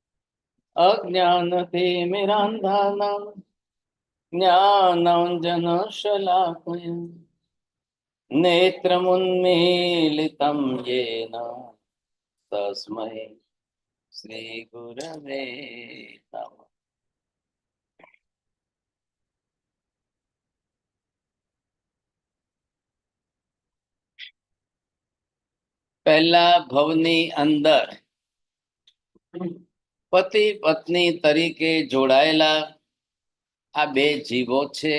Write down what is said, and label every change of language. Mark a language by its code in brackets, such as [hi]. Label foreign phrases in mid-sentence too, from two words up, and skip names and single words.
[sa] अज्ञानतिमिरान्धानां ज्ञानाञ्जनशलाकया नेत्रमुन्मीलितं येन तस्मै श्री गुरवे नमः। [gu] પહેલા ભવની અંદર પતિ પત્ની તરીકે જોડાયેલા આ બે જીવો છે.